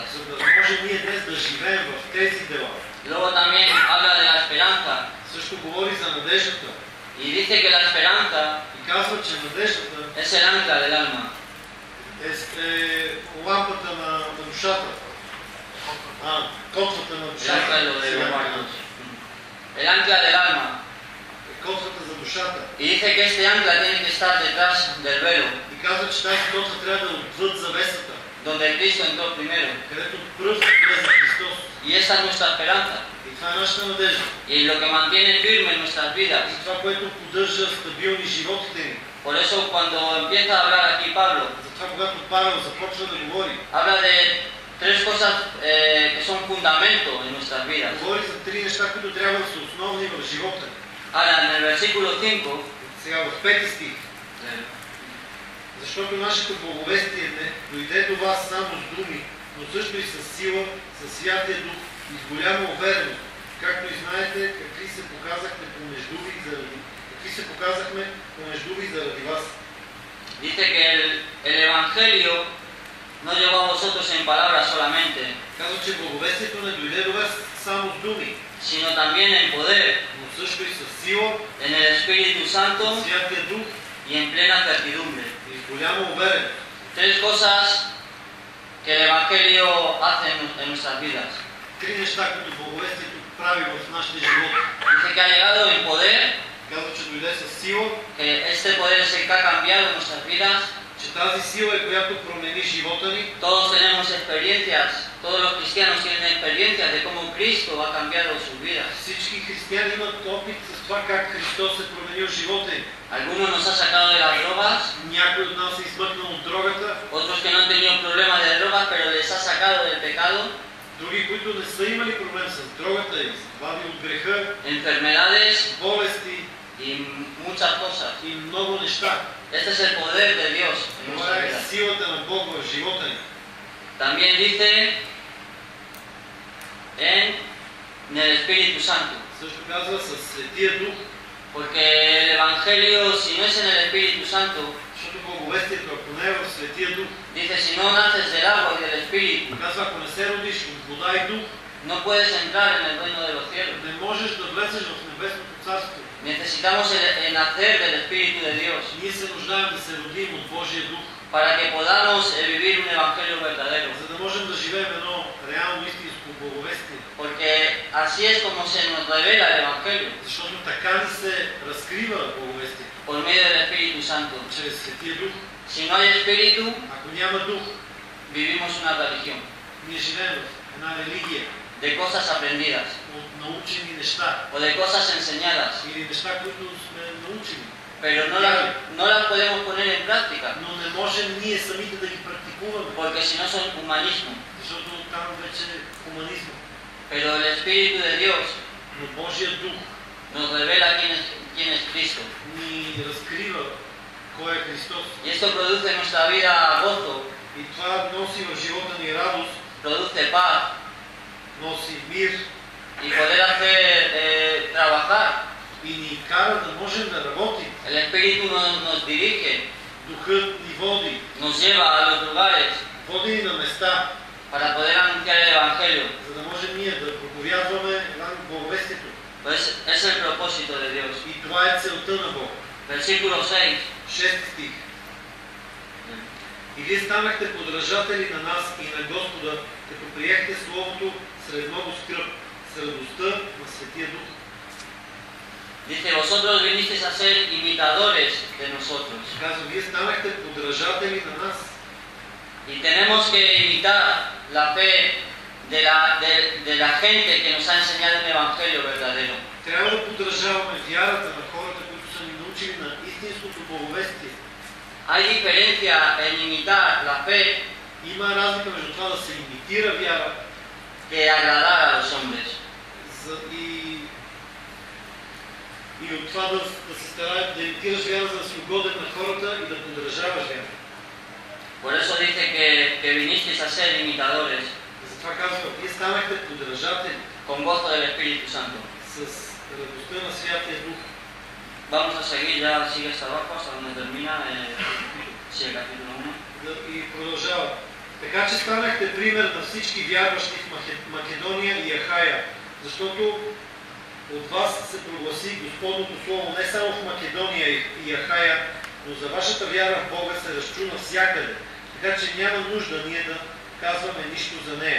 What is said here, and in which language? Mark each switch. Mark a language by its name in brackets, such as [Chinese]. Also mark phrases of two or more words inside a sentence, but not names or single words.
[Bulgarian] за да може ние днес да живеем в тези дела. [Spanish] Luego también habla de la esperanza [Bulgarian] Също говори за надеждата [Spanish] y dice que la esperanza [Bulgarian] и казва, че надеждата [Spanish] es el ancla del alma. [Bulgarian] е лампата на душата. Котвата на [Spanish] El [Bulgarian] душата. [Spanish] ancla de los [Bulgarian] Сега [Spanish] muertos. El ancla del alma. [Bulgarian] Котвата за душата. [Spanish] Y dice que este ancla tiene que estar detrás del velo, [Bulgarian] И казва, че тази котва трябва да е отвъд завесата, [Spanish] donde Cristo entró primero. [Bulgarian] където пръв влезе Христос. [Spanish] Y esta es nuestra esperanza. [Bulgarian] И това е нашата надежда. [Spanish] Y lo que mantiene firme nuestras vidas. [Bulgarian] И това, което поддържа стабилни животите ни. [Spanish] Por eso cuando empieza a hablar aquí Pablo, [Bulgarian] Затова, когато Павел започва да говори, [Spanish] habla de tres cosas que son fundamento en nuestras vidas. [Bulgarian] говори за три неща, които трябва да са основни в живота ни. [Spanish] Ahora, en el versículo 5, [Bulgarian] Сега в 5 стих. Защото нашето благовестие не дойде до вас само с думи, но също и с сила, с Святия Дух и с голяма увереност, както и знаете какви се показахме помежду ви заради вас. [Spanish] dice que el Evangelio no llegó a vosotros en palabras solamente, [Bulgarian] Казва, че благовестието не дойде до вас само с думи, [Spanish] sino también en poder, [Bulgarian] но също и с сила, [Spanish] en el Espíritu Santo [Bulgarian] с Святия Дух [Spanish] y en plena certidumbre. [Bulgarian] и с голяма увереност. [Spanish] Tres cosas que el Evangelio hace en nuestras vidas. [Bulgarian] Три неща, които благовестието прави в нашите животи. [Spanish] Dice que ha llegado en poder, [Bulgarian] Казва, че дойде с сила, [Spanish] que este poder es el que ha cambiado nuestras vidas. [Bulgarian] че тази сила е, която промени живота ни. [Spanish] Todos tenemos experiencias, todos los cristianos tienen experiencias de cómo Cristo ha cambiado sus vidas. [Bulgarian] Всички християни имат опит с това как Христос е променил живота им. [Spanish] Algunos nos ha sacado de las drogas, [Bulgarian] Някой от нас е измъкнал от дрогата, [Spanish] otros que no han tenido problemas de drogas, pero les ha sacado del pecado, [Bulgarian] други, които не са имали проблем с дрогата и избави от греха, [Spanish] enfermedades [Bulgarian] болести [Spanish] y muchas cosas. [Bulgarian] и много неща. [Spanish] Este es el poder de Dios en [Bulgarian] Това [Spanish] nuestra [Bulgarian] е [Spanish] vida. [Bulgarian] силата на Бог в живота ни. [Spanish] También dice en el Espíritu Santo, [Bulgarian] Също казва с Светия Дух, [Spanish] porque el Evangelio, si no es en el Espíritu Santo, [Bulgarian] защото благовестието, ако не е в Светия Дух, [Spanish] dice, si no naces del agua y del Espíritu, [Bulgarian] казва, ако не се родиш от вода и дух, [Spanish] no puedes entrar en el reino de los cielos. [Bulgarian] не можеш да влезеш в небесното царство. [Spanish] Necesitamos el nacer del Espíritu de Dios [Bulgarian] Ние се нуждаем да се родим от Божия Дух, [Spanish] para que podamos vivir un Evangelio verdadero. [Bulgarian] за да можем да живеем едно реално истинско благовестие. [Spanish] Porque así es como se nos revela el Evangelio, [Bulgarian] Защото така ни се разкрива благовестието, [Spanish] por medio del Espíritu Santo. [Bulgarian] чрез Светия Дух. [Spanish] Si no hay Espíritu, [Bulgarian] Ако няма Дух, [Spanish] vivimos una religión [Bulgarian] ние живеем в една религия [Spanish] de cosas aprendidas [Bulgarian] от научени неща [Spanish] o de cosas enseñadas, [Bulgarian] или неща, които сме научени, [Spanish] pero no las podemos poner en práctica, [Bulgarian] но не можем ние самите да ги практикуваме, [Spanish] porque si no son humanismo. [Bulgarian] защото там вече е хуманизма. [Spanish] Pero el Espíritu de Dios [Bulgarian] Но Божия Дух [Spanish] nos revela quién es Cristo. [Bulgarian] ни разкрива кой е Христос. [Spanish] Y esto produce en nuestra vida gozo, [Bulgarian] И това носи в живота ни радост, [Spanish] produce paz [Bulgarian] носи мир [Spanish] y poder hacer trabajar. [Bulgarian] и ни кара да можем да работим. [Spanish] El Espíritu nos dirige, [Bulgarian] Духът ни води, [Spanish] nos lleva a los lugares [Bulgarian] води ни на места [Spanish] para poder anunciar el Evangelio. [Bulgarian] за да можем ние да проповядваме благовестието. [Spanish] Pues es el propósito de Dios. [Bulgarian] И това е целта на Бог. [Spanish] Versículo 6. [Bulgarian] 6 стих. И вие станахте подражатели на нас и на Господа, като приехте Словото сред много скръб, с радостта на Светия Дух. [Spanish] Dice, vosotros vinisteis a ser imitadores de nosotros. [Bulgarian] Казва, вие станахте подражатели на нас. [Spanish] Y tenemos que imitar la fe de la gente que nos ha enseñado un evangelio verdadero. [Bulgarian] Трябва да подражаваме вярата на хората, които са ни научили на истинското благовестие. [Spanish] Hay diferencia en imitar la fe [Bulgarian] Има разлика между това да се имитира вяра [Spanish] que agradar a los hombres. [Bulgarian] И от това да се стараеш да имитираш вяра, за да си угоден на хората и да подражаваш вяра. [Spanish] Por eso dice que vinisteis a ser imitadores [Bulgarian] Затова казва, вие станахте подражатели [Spanish] con gozo del Espíritu Santo. [Bulgarian] с радостта на Святия Дух. [Spanish] Vamos a seguir, ya sigue hasta abajo, hasta donde termina el capítulo 1. [Bulgarian] И продължава. Така че станахте пример на всички вярващи в Македония и Ахая, защото от вас се прогласи Господното Слово не само в Македония и Ахая, но за вашата вяра в Бога се разчу навсякъде. Така че няма нужда ние да казваме нищо за нея.